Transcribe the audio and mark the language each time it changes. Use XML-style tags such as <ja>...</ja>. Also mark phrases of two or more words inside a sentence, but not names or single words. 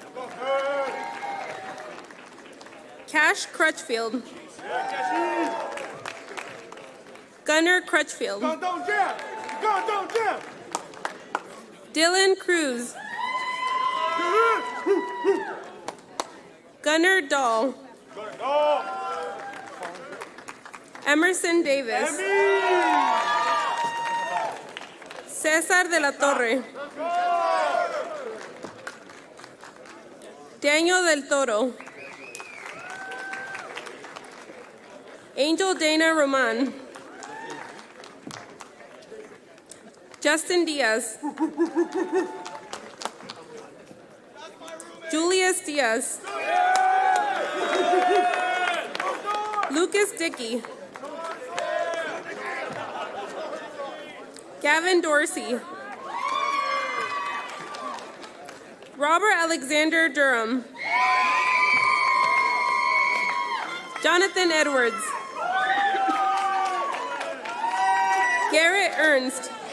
<en>Cash Crutchfield. Gunnar Crutchfield. Dylan Cruz. Gunnar Dahl. Emerson Davis. Cesar de la Torre. Daniel del Toro. Angel Dana Roman. Justin Diaz. Julius Diaz. Lucas Dickey. Gavin Dorsey. Robert Alexander Durham. Jonathan Edwards. Garrett Ernst.</en>